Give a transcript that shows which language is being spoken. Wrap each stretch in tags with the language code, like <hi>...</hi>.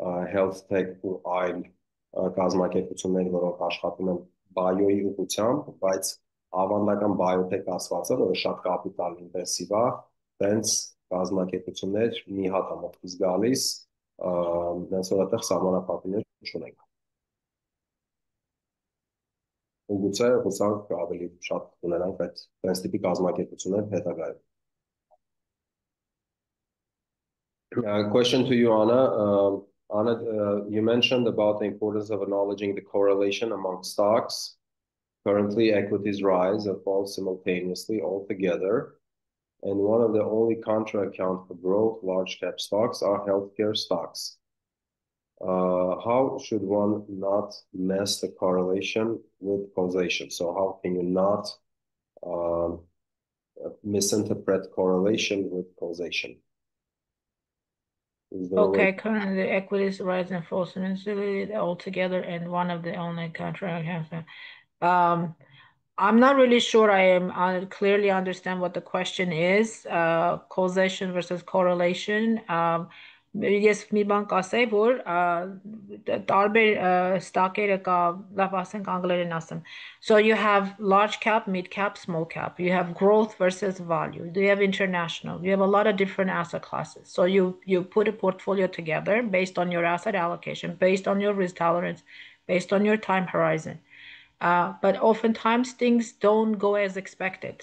<hy>health tech ու այլ կազմակերպություններ, որոնք աշխատում են bio-ի ուղղությամբ, բայց ավանդական biotech ասվածը, որը շատ կապիտալ ինտենսիվ է, տենց կազմակերպություններ մի հատ է մտքից գալիս, դրանց որ այդտեղ սահմանափակումներ չունենք։ Ու գուցե հուսանք ավելի շատ ունենանք այդ տենց տիպի կազմակերպություններ հետագայում։</hy> <en>Question to you, Anna. Anna, you mentioned about the importance of acknowledging the correlation among stocks. Currently, equities rise and fall simultaneously altogether, and one of the only contra-account for growth large cap stocks are healthcare stocks. How should one not mess the correlation with causation? So how can you not misinterpret correlation with causation? Okay, currently the equities rise and fall simultaneously altogether, and one of the only contract. I'm not really sure I clearly understand what the question is, causation versus correlation.</en> <hy>Ես մի բան կասեի, որ տարբեր ստակերը կա, լավ ասենք անգլերեն ասեմ.</hy> <en>So you have large cap, mid cap, small cap. You have growth versus value. You have international. You have a lot of different asset classes. So you put a portfolio together based on your asset allocation, based on your risk tolerance, based on your time horizon. But oftentimes things don't go as expected.</en>